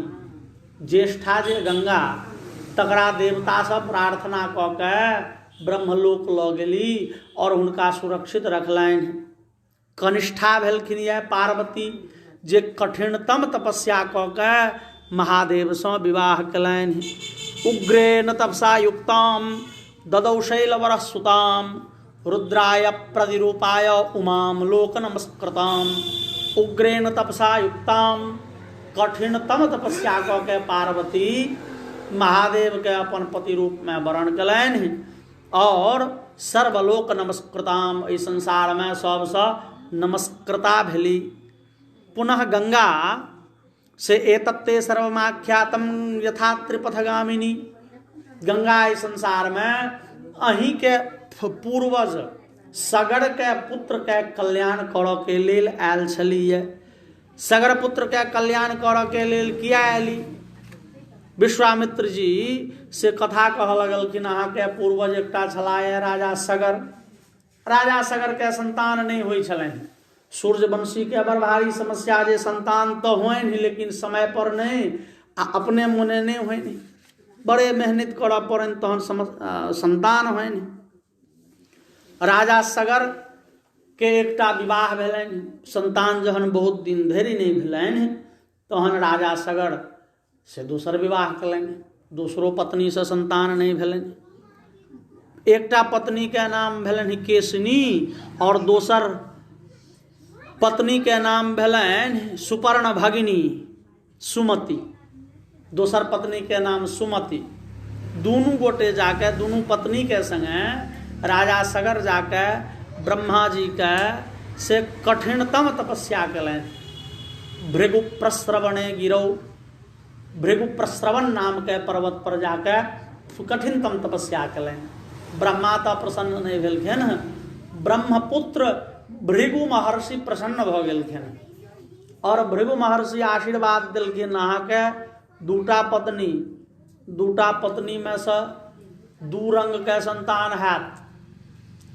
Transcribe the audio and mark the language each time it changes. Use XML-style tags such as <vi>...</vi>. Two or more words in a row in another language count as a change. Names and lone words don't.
<mai>ज्येष्ठा जे गंगा, तकरा देवता सब प्रार्थना कऽ के ब्रह्मलोक लऽ गेली और हुनका सुरक्षित रखलनि। कनिष्ठा भेलखिन यह पार्वती, जे कठिनतम तपस्या कऽ के महादेव सँ विवाह कयलनि।</mai> <sa>उग्रेण तपसा युक्ताम ददौ शैलवरः सुताम रुद्राय प्रतिरूपाय उमाम लोक नमस्कृताम उग्रेण तपसा युक्ताम</sa> <mai>कठिनतम तपस्या क के पार्वती महादेव के अपन पति रूप में वर्ण कलनि और सर्वलोक नमस्कृताम इस संसार में सबसे नमस्कृता भेली। पुनः गंगा से</mai> <sa>एतत्ते सर्वमाख्यातम यथा त्रिपथगामिनी,</sa> <mai>गंगा इस संसार में अहीं के पूर्वज सगर के पुत्र के कल्याण करऽ के लेल आयल छलिए। सगर पुत्र के कल्याण करऽ के लेल किया आयली? विश्वामित्र जी से कथा कह लगलखिन अहाँ के पूर्वज एकटा छलाह राजा सगर। राजा सगर के संतान नहीं होइ छलनि। सूर्यवंशी के बड़ भारी समस्या जे संतान तो हुए नहीं, लेकिन समय पर नहीं आ अपने मुने नहीं हुए नहीं, बड़े मेहनत करऽ पड़नि तहन संतान हुए नहीं। राजा सगर के एकटा विवाह भेलनि, संतान जहन बहुत दिन धरि नहीं भेलनि तहन राजा सगर से दोसर विवाह कलनि। दूसरो पत्नी से संतान नहीं भेलनि। एकटा पत्नी के नाम भेलनि केशनी और दोसर पत्नी के नाम भेलनि सुपर्ण भगिनी सुमति। दोसर पत्नी के नाम सुमति। दुनू गोटे जाके दुनू पत्नी के संगे राजा सगर जाके ब्रह्मा जी के से कठिनतम तपस्या कलनि।</mai> <sa>भृगु प्रस्रवणे गिरौ,</sa> <mai>भृगु प्रस्रवण नाम के पर्वत पर जाके कठिनतम तपस्या कलनि। ब्रह्मा तो प्रसन्न नहीं भेलखिन, ब्रह्मपुत्र भृगु महर्षि प्रसन्न भ गेलखिन और भृगु महर्षि आशीर्वाद देलखिन अहाँके दूटा पत्नी में से दू रंग के संतान हैत।</mai>